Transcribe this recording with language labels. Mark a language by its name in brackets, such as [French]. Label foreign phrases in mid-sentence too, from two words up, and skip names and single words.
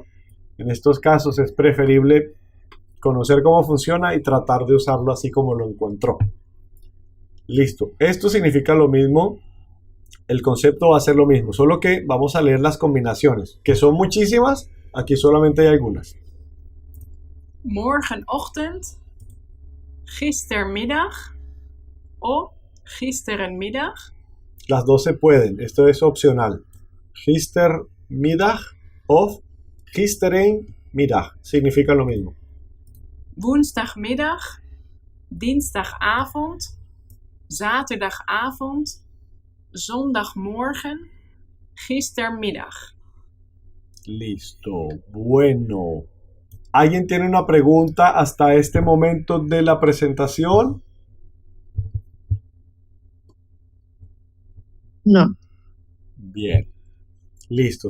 [Spanish] En estos casos es preferible conocer cómo funciona y tratar de usarlo así como lo encontró. Listo. Esto significa lo mismo. El concepto va a ser lo mismo, solo que vamos a leer las combinaciones, que son muchísimas. Aquí solamente hay algunas. [Dutch] Morgenochtend, gistermiddag o gisterenmiddag. [Spanish] Las dos se pueden, esto es opcional. Gistermiddag o gisterenmiddag significa lo mismo. [Dutch] Woensdagmiddag, dinsdagavond, zaterdagavond, zondagmorgen, gistermiddag. [Spanish] Listo, bueno. ¿Alguien tiene una pregunta hasta este momento de la presentación? No. Bien. Listo.